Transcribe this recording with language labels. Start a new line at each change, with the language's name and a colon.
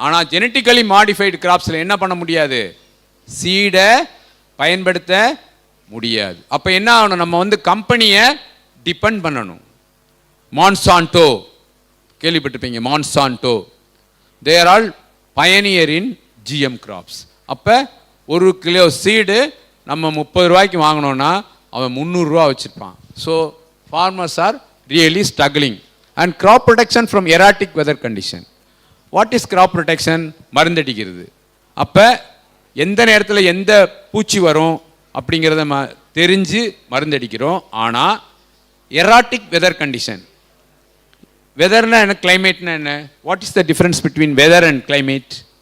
Tamil: ஆனால் genetically modified கிராப்ஸில் என்ன பண்ண முடியாது? சீடை பயன்படுத்த முடியாது. அப்போ என்ன ஆகணும்? நம்ம வந்து கம்பெனியை டிபெண்ட் பண்ணணும். மான்சான்டோ கேள்விப்பட்டிருப்பீங்க, Monsanto.
English: They are all pioneer in GM crops.
Tamil: அப்போ ஒரு கிலோ சீடு நம்ம 30 ரூபாய்க்கு வாங்கினோன்னா அவன் 300 ரூபா வச்சுருப்பான்.
English: So farmers are really struggling. And crop protection from erratic weather condition. What is crop protection?
Tamil: மருந்தடிக்கிறது. அப்போ எந்த நேரத்தில் எந்த பூச்சி வரும் அப்படிங்கிறத தெரிஞ்சு மருந்தடிக்கிறோம். ஆனால்
English: erratic weather condition,
Tamil: வெதர்னா என்ன, கிளைமேட்னா என்ன?
English: What is the difference between weather and climate?